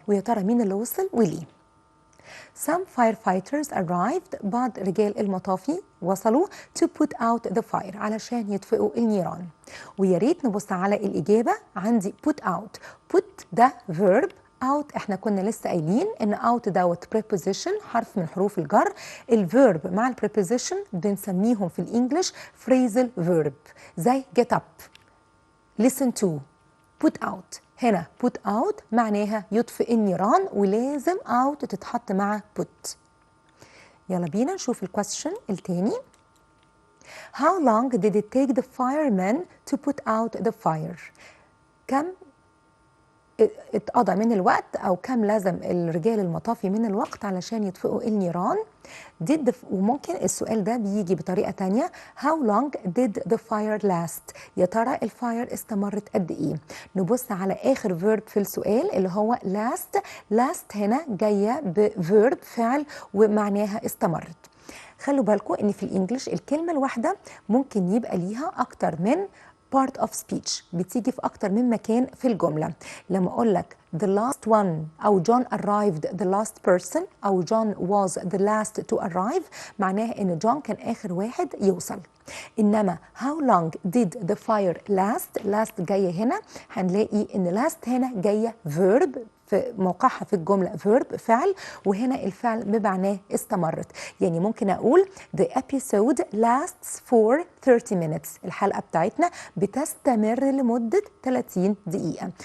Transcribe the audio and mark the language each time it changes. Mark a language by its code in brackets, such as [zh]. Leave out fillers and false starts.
[ar] ويا ترى مين اللي وصل وليه؟ [en] Some firefighters arrived [ar] بعض رجال المطافي وصلوا [en] to put out the fire [ar] علشان يطفئوا النيران. ويا ريت نبص على الإجابة عندي put out. put ده verb out احنا كنا لسه قايلين ان out دوت preposition حرف من حروف الجر. الفيرب مع البريبوزيشن بنسميهم في الانجليش phrasal verb زي get up listen to put out. هنا put out معناها يطفئ النيران ولازم out تتحط مع put. يلا بينا نشوف الكويستشن التاني. [en] How long did it take the firemen to put out the fire? [ar] كم اتقضى من الوقت او كم لازم الرجال المطافي من الوقت علشان يطفئوا النيران؟ وممكن السؤال ده بيجي بطريقه تانية [en] how long did the fire last؟ [ar] يا ترى الفاير استمرت قد ايه؟ نبص على اخر فيرب في السؤال اللي هو last هنا جايه بفيرب فعل ومعناها استمرت. خلوا بالكم ان في الانجليش الكلمه الواحده ممكن يبقى ليها اكتر من part of speech بتيجي في أكتر من مكان في الجملة. لما أقول لك [en] the last one [ar] أو [en] John arrived the last person [ar] أو [en] John was the last to arrive [ar] معناها إن John كان آخر واحد يوصل. إنما [en] how long did the fire last [ar] جاية هنا هنلاقي إن last هنا جاية verb في موقعها في الجملة verb فعل وهنا الفعل بمعناه استمرت. يعني ممكن أقول [en] the episode lasts for 30 minutes [ar] الحلقة بتاعتنا بتستمر لمدة 30 دقيقة.